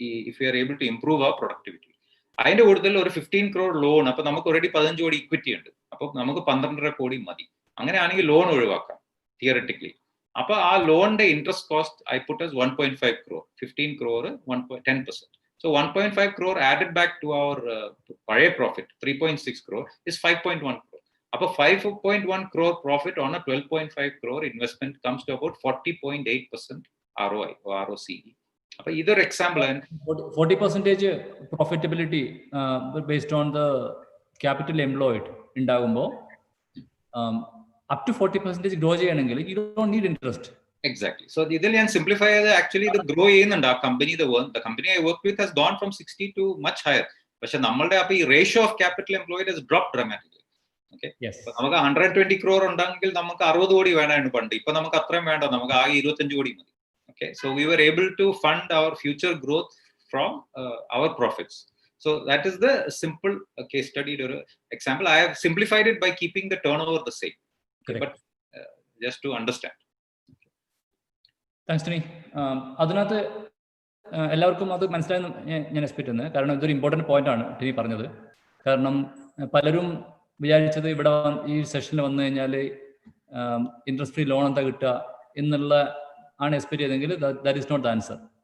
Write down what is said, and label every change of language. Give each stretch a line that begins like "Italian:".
English: If you are able to improve our productivity.
Malayalam: അതിന്റെ കൂടുതൽ ഒരു 15 crore ലോൺ, അപ്പൊ നമുക്ക് ഓൾറെഡി 15 കോടി ഇക്വിറ്റി ഉണ്ട്. അപ്പൊ നമുക്ക് 12.5 കോടി മതി. അങ്ങനെയാണെങ്കിൽ ലോൺ ഒഴിവാക്കാം തിയററ്റിക്കലി. അപ്പൊ ആ ലോണിന്റെ interest cost I put
English: as 1.5 crore, 15 crore 10%. So 1.5 crore added back to our പഴയ profit 3.6 crore is 5.1 crore. അപ്പൊ 5.1 crore profit on a 12.5 crore investment comes to about 40.8% ROI or ROCE.
Malayalam: അപ്പൊ ഇതൊരു example.
English: 40% profitability based on the capital employed ഉണ്ടാകുമ്പോൾ up to 40% grow ചെയ്യണമെങ്കിൽ you don't need interest. Exactly.
Malayalam: So ഇതിൽ ഞാൻ simplify ചെയ്ത് actually ഇത് grow ചെയ്യുന്നുണ്ട്. ആ company,
English: the company I work with has gone from 60 to much higher.
Malayalam: പക്ഷെ നമ്മളുടെ അപ്പൊ ഈ
English: Ratio of capital employed has dropped dramatically.
Malayalam: Okay, നമുക്ക് 120 crore ഉണ്ടെങ്കിൽ നമുക്ക് 60 കോടി വേണമായിരുന്നു പണ്ട്. ഇപ്പൊ നമുക്ക് അത്രയും വേണ്ട, നമുക്ക് ആകെ 25 കോടി മതി.
English: Okay, so we were able to fund our future growth from our profits. So that is the simple case study or example. I have simplified it by keeping the turnover the same. Okay, but just to understand. Thanks Tony.
Malayalam: അതിനകത്ത് എല്ലാവർക്കും അത് മനസ്സിലായെന്ന് ഞാൻ expect ചെയ്യുന്നത്. കാരണം ഇതൊരു important point ആണ് ടിനി പറഞ്ഞത്. കാരണം പലരും വിചാരിച്ചത് ഇവിടെ ഈ സെഷനിൽ വന്നു കഴിഞ്ഞാൽ ഇൻട്രസ്റ്റ് ഫ്രീ ലോൺ എന്താ കിട്ടുക എന്നുള്ള ആണ് എക്സ്പെക്ട് ചെയ്തെങ്കിൽ
English: That is not the answer.